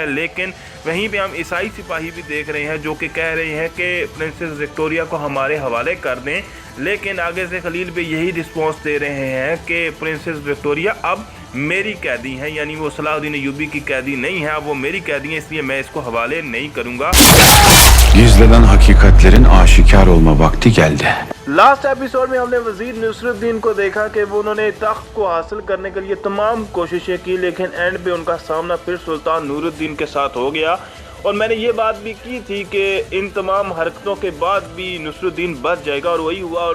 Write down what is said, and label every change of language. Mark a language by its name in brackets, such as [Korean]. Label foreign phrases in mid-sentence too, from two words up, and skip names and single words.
[Hindi] लेकिन वहीं पे हम ईसाई सिपाही भी देख रहे हैं जो कि कह रहे हैं कि प्रिंसेस विक्टोरिया को हमारे हवाले कर दें, लेकिन आगे से खलील बे यही रिस्पॉन्स दे रहे हैं कि प्रिंसेस विक्टोरिया अब मेरी कैदी हैं, यानी वो सलाहुद्दीन अय्यूबी की कैदी नहीं है, अब वो मेरी कैदी है, इसलिए मैं इसको हवाले नहीं करूंगा। [Turkish] Gizlenen hakikatlerin aşikar olma vakti geldi. [English] last episode [Hindi] में हमने वजीर नसरुद्दीन को देखा कि वो उन्होंने तख्त को हासिल करने के लिए तमाम कोशिशें की, लेकिन एंड पे उनका सामना फिर सुल्तान नूरुद्दीन के साथ हो गया। और मैंने ये बात भी की थी कि इन तमाम हरकतों के बाद भी नसरुद्दीन बच जाएगा, और वही हुआ।